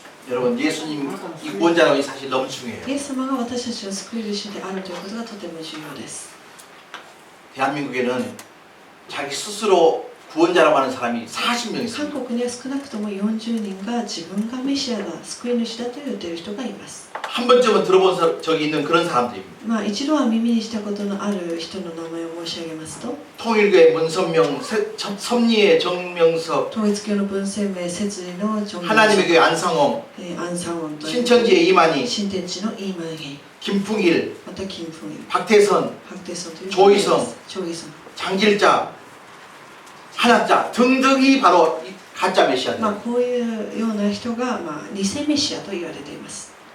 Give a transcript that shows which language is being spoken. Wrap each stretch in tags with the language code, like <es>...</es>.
<ko>여러분 예수님 이 구원자라고 이 사실 너무 중요해요.</ko> <ja>イエス様が私たちの救い主であるということがとても重要です。</ja> <ko>대한민국에는 자기 스스로 구원자라고 하는 사람이 40명</ko> <ja>韓</ja> <ko>있습니다.</ko> <ja>国には少なくとも40人が自分がメシアだ、救い主だと言っている人がいます。</ja> <ko>한 번쯤은 들어본 적이 있는 그런 사람들입니다.</ko> <ja>まあ一度は耳にしたことのある人の名前を申し上げますと、</ja> <ko>통일교회 문선명, 섭리의 정명석,</ko> <ja>統一教の文鮮明、摂理のジョン・</ja> <ko>하나님의 교회 안상홍,</ko> <ja>アン・サンウォンという</ja> <ko>신천지의 이만희,</ko> <ja>新天地のイーマンヘイ、</ja> <ko>김풍일,</ko> <ja>またキム・フンイル、</ja> <ko>박태선,</ko> <ja>ハクテソンという</ja> <ko>조이성</ko> <ja>チョイソン、</ja> <ko>장길자, 한학자 등등이 바로 이 가짜 메시아들.</ko> <ja>まあこういうような人が偽メシアと言われています。</ja>